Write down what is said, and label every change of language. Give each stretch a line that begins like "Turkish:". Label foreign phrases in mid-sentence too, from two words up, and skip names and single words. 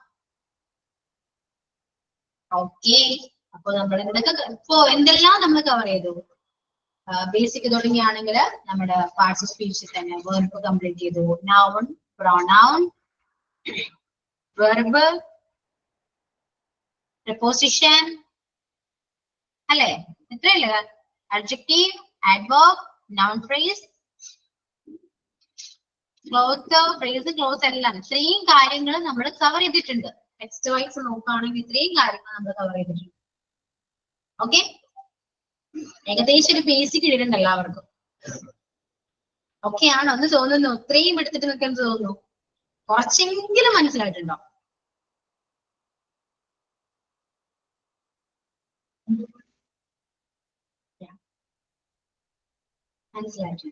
Malayalam: ഓക്കെ, അപ്പൊ നമ്മൾ ഇപ്പൊ എന്തെല്ലാം നമ്മൾ കവർ ചെയ്തു? ബേസിക് തുടങ്ങിയാണെങ്കിൽ നമ്മുടെ
English: parts of speechil
Malayalam: തന്നെ
English: verb complete
Malayalam: ചെയ്തു.
English: noun, pronoun, verb, preposition
Malayalam: അല്ലേ? എത്രയല്ലേ?
English: adjective, adverb, noun phrase, clause, phrase, clause
Malayalam: എല്ലാം ഇത്രയും കാര്യങ്ങൾ നമ്മൾ കവർ ചെയ്തിട്ടുണ്ട്.
English: text wise
Malayalam: നോക്കുകയാണെങ്കിൽ ഇത്രയും കാര്യങ്ങൾ നമ്മൾ കവർ ചെയ്തിട്ടുണ്ട്. ഓക്കെ, ഏകദേശം ഒരു ബേസിക് ഇടുന്നുണ്ട് എല്ലാവർക്കും. ഓക്കെ ആണോ എന്ന് തോന്നുന്നു? ഇത്രയും എടുത്തിട്ട് നിൽക്കാൻ തോന്നുന്നു. കുറച്ചെങ്കിലും മനസ്സിലായിട്ടുണ്ടോ? മനസ്സിലായിട്ടുണ്ട്.